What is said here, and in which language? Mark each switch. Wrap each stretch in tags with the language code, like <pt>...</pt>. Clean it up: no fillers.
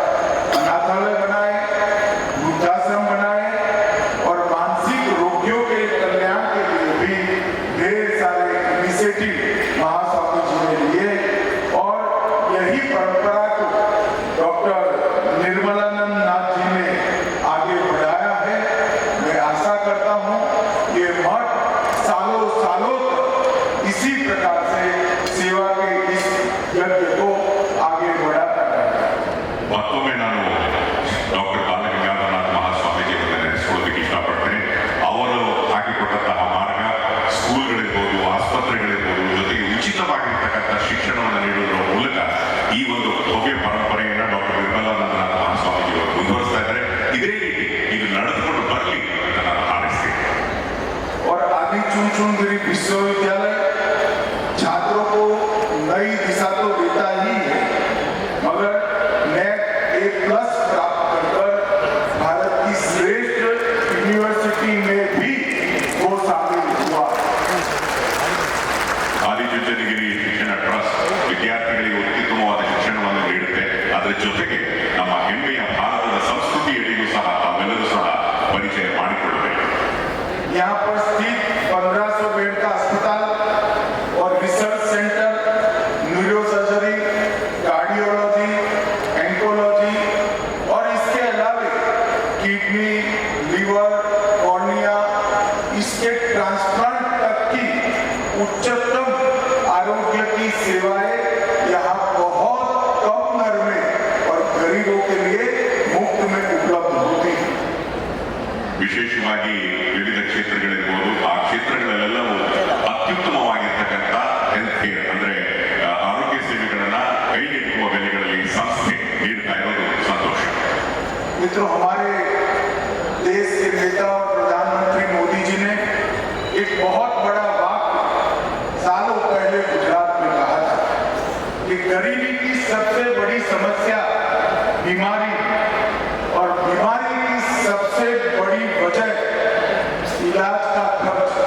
<hi>अनाथालय बनाए, वृद्धाश्रम बनाए और मानसिक रोगियों के कल्याण के लिए भी ढेर सारे इनिशिएटिव महास्वामी जी ने लिए और यही परंपरा को डॉक्टर निर्मलानंद नाथ जी ने आगे बढ़ाया है. मैं आशा करता हूं ये मठ सालों सालों तक इसी प्रकार से सेवा के इस यज्ञ को आगे बढ़ाता रहेगा.</hi> <kn>ಮತ್ತೊಮ್ಮೆ ನಾನು ಡಾಕ್ಟರ್ ಬಾಲಗಂಗಾಧರನಾಥ ಮಹಾಸ್ವಾಮೀಜಿಯವರನ್ನ ನೆನೆಸ್ಕೊಳ್ಳೋದಕ್ಕೆ ಇಷ್ಟಪಡ್ತೇನೆ. ಅವರು ಹಾಕಿಕೊಟ್ಟಂತಹ ಮಾರ್ಗ, ಸ್ಕೂಲ್ಗಳಿರ್ಬೋದು, ಆಸ್ಪತ್ರೆಗಳಿರ್ಬೋದು, ಜೊತೆಗೆ ಉಚಿತವಾಗಿರ್ತಕ್ಕಂಥ ಶಿಕ್ಷಣವನ್ನು ನೀಡುವುದರ ಮೂಲಕ ಈ ಒಂದು ಭವ್ಯ ಪರಂಪರೆಯನ್ನು ಡಾಕ್ಟರ್ ನಿರ್ಮಲಾನಂದನಾಥ ಮಹಾಸ್ವಾಮೀಜಿಯವರು ಮುಂದುವರಿಸ್ತಾ ಇದ್ದಾರೆ. ಇದೇ ರೀತಿ ಇದು ನಡೆದುಕೊಂಡು ಬರಲಿ ಅಂತ ನಾನು ಹಾರೈಸ್ತೇನೆ.</kn> <hi>और आदि चुनचुनगिरी विश्वविद्यालय छात्रों को नई दिशा तो देता ही है, मगर नेट A+ प्राप्त कर भारत की श्रेष्ठ यूनिवर्सिटी में भी वो शामिल हुआ.</hi> <kn>ಆದಿಚುಂಚನಗಿರಿ ಶಿಕ್ಷಣ ಟ್ರಸ್ಟ್ ವಿದ್ಯಾರ್ಥಿಗಳಿಗೆ ಅತ್ಯುತ್ತಮವಾದ ಶಿಕ್ಷಣವನ್ನು ನೀಡುತ್ತೆ. ಅದರ ಜೊತೆಗೆ ನಮ್ಮ ಹೆಮ್ಮೆಯ ಭಾರತದ ಸಂಸ್ಕೃತಿಯಡಿಗೂ ಸಹ ತಾವೆಲ್ಲರೂ ಸಹ ಪರಿಚಯ ಮಾಡಿಕೊಳ್ಳಬೇಕು.</kn> <hi>यहाँ पर स्थित 1500 बेड का अस्पताल और रिसर्च सेंटर, न्यूरोसर्जरी, कार्डियोलॉजी, एंकोलॉजी और इसके अलावा किडनी, लीवर, कॉर्निया, इसके ट्रांसप्लांट तक की उच्चतम आरोग्य की सेवाएं यहाँ बहुत कम दर में और गरीबों के लिए मुफ्त में उपलब्ध होती है.</hi> <kn>ವಿಶೇಷವಾಗಿ ವಿವಿಧ ಕ್ಷೇತ್ರಗಳಿರ್ಬೋದು, ಆ ಕ್ಷೇತ್ರಗಳಲ್ಲೆಲ್ಲವೂ ಅತ್ಯುತ್ತಮವಾಗಿರ್ತಕ್ಕಂಥ ಹೆಲ್ತ್ ಕೇರ್ ಅಂದ್ರೆ ಆರೋಗ್ಯ ಸೇವೆಗಳನ್ನ ಕೈಗೆಟುಕುವ ಬೆಲೆಗಳಲ್ಲಿ ಸಂಸ್ಥೆ ನೀಡ್ತಾ ಇರೋದು ಸಂತೋಷ.</kn> <hi>मित्रों, हमारे देश के नेता और प्रधानमंत्री मोदी जी ने एक बहुत बड़ा वाक्य सालों पहले गुजरात में कहा था कि गरीबी की सबसे बड़ी समस्या बीमारी और बीमारी की सबसे बड़ी वजह इलाज का खर्च.</hi>